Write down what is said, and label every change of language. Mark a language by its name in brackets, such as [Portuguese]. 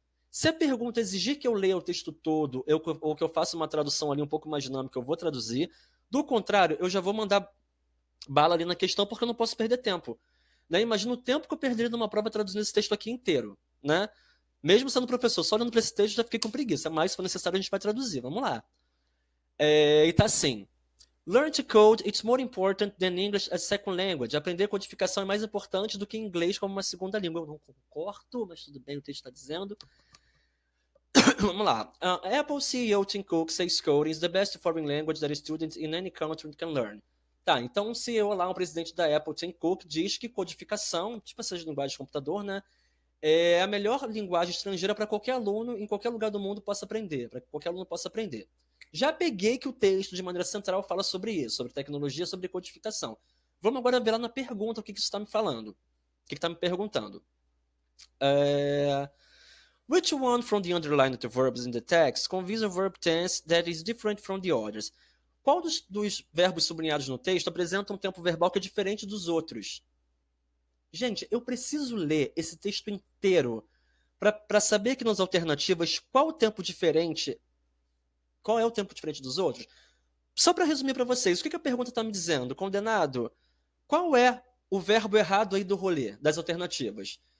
[Portuguese] Se a pergunta exigir que eu leia o texto todo ou que eu faça uma tradução ali um pouco mais dinâmica, eu vou traduzir. Do contrário, eu já vou mandar bala ali na questão porque eu não posso perder tempo. Né? Imagina o tempo que eu perderia numa prova traduzindo esse texto aqui inteiro. Né? Mesmo sendo professor, só olhando para esse texto já fiquei com preguiça, mas se for necessário a gente vai traduzir. Vamos lá. E tá assim. [English] Learn to code, it's more important than English as second language. [Portuguese] Aprender codificação é mais importante do que inglês como uma segunda língua. Eu não concordo, mas tudo bem, o texto está dizendo. Vamos lá. [English] Apple CEO Tim Cook says coding is the best foreign language that students in any country can learn. [Portuguese] Tá, então um CEO lá, um presidente da Apple, Tim Cook, diz que codificação, tipo essas linguagens de computador, né, é a melhor linguagem estrangeira para qualquer aluno em qualquer lugar do mundo possa aprender, para que qualquer aluno possa aprender. Já peguei que o texto, de maneira central, fala sobre isso, sobre tecnologia, sobre codificação. Vamos agora ver lá na pergunta o que isso está me falando. O que está me perguntando. [English] Which one from the underlined verbs in the text conveys a verb tense that is different from the others? [Portuguese] Qual dos verbos sublinhados no texto apresenta um tempo verbal que é diferente dos outros? Gente, eu preciso ler esse texto inteiro para saber que nas alternativas qual o tempo diferente, qual é o tempo diferente dos outros. Só para resumir para vocês, o que a pergunta está me dizendo? Condenado, qual é o verbo errado aí do rolê, das alternativas?